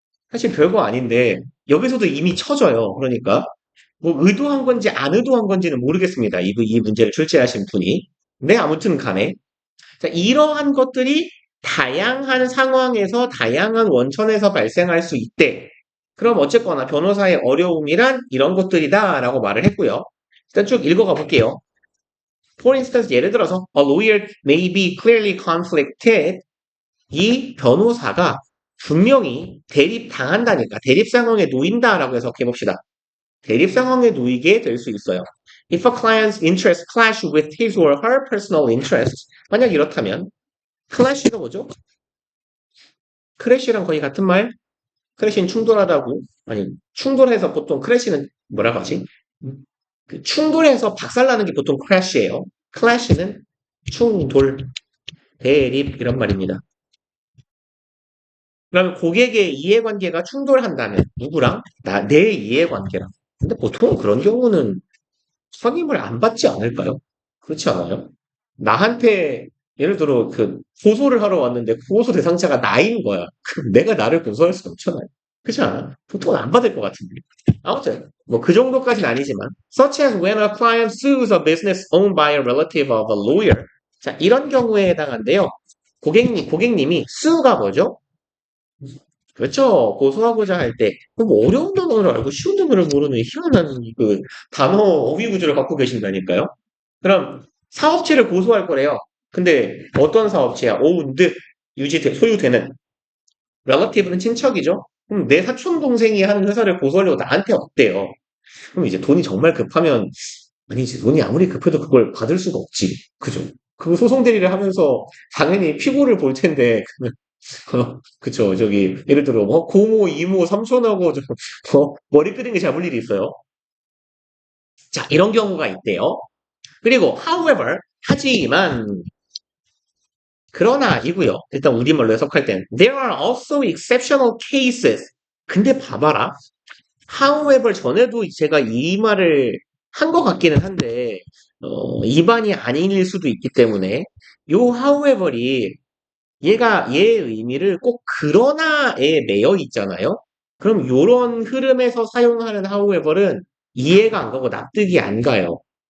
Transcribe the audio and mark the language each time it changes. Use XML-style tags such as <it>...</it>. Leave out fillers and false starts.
<ko>사실 별거 아닌데 여기서도 이미 쳐져요. 그러니까 뭐 의도한 건지 안 의도한 건지는 모르겠습니다. 이 문제를 출제하신 분이. 네, 아무튼 간에. 자, 이러한 것들이 다양한 상황에서 다양한 원천에서 발생할 수 있대. 그럼 어쨌거나 변호사의 어려움이란 이런 것들이다라고 말을 했고요. 일단 쭉 읽어가 볼게요.</ko> <en>For instance,</en> <ko>예를 들어서</ko> <en>a lawyer may be clearly conflicted.</en> <ko>이 변호사가 분명히 대립당한다니까 대립 상황에 놓인다라고 해석해 봅시다. 대립 상황에 놓이게 될 수 있어요.</ko> <en>If a client's interests clash with his or her personal interests,</en> <ko>만약 이렇다면</ko> <en>clash가</en> <ko>뭐죠? 크래시랑 거의 같은 말? 크래시는 충돌하다고 아니 충돌해서 보통 크래시는 뭐라고 하지? 그 충돌해서 박살나는 게 보통 크래시예요. 클래시는 충돌, 대립 이런 말입니다. 그러면 고객의 이해관계가 충돌한다면 누구랑? 내 이해관계랑. 근데 보통 그런 경우는 선임을 안 받지 않을까요? 그렇지 않아요? 나한테 예를 들어 고소를 하러 왔는데 고소 대상자가 나인 거야. 그럼 내가 나를 고소할 수 없잖아요. 그렇지 않아? 보통은 안 받을 것 같은데. 아무튼 뭐 그 정도까지는 아니지만</ko> <en>such as when a client sues a business owned by a relative of a lawyer.</en> <ko>자, 이런 경우에 해당한데요. 고객님이 sue가 뭐죠? 그렇죠. 고소하고자 할 때, 뭐 어려운 단어를 알고 쉬운 단어를 모르는 희한한 단어 어휘 구조를 갖고 계신다니까요. 그럼 사업체를 고소할 거래요. 근데 어떤 사업체야? owned, 소유되는. relative는 친척이죠. 그럼 내 사촌 동생이 하는 회사를 고소하려고 나한테 없대요. 그럼 이제 돈이 정말 급하면 아니지. 돈이 아무리 급해도 그걸 받을 수가 없지. 그죠? 그 소송 대리를 하면서 당연히 피고를 볼 텐데 그쵸. 예를 들어, 뭐, 고모, 이모, 삼촌하고, 머리 끄는 게 잡을 일이 있어요. 자, 이런 경우가 있대요. 그리고, however, 하지만, 그러나 아니고요. 일단 우리말로 해석할 땐,</ko> <en>there are also exceptional cases.</en> <ko>근데 봐봐라. however, 전에도 제가 이 말을 한 것 같기는 한데, 입안이 아닐 수도 있기 때문에, 요 however이 얘의 의미를 꼭 그러나에 매여 있잖아요. 그럼 요런 흐름에서 사용하는 however는 이해가 안 가고 납득이 안 가요.</ko>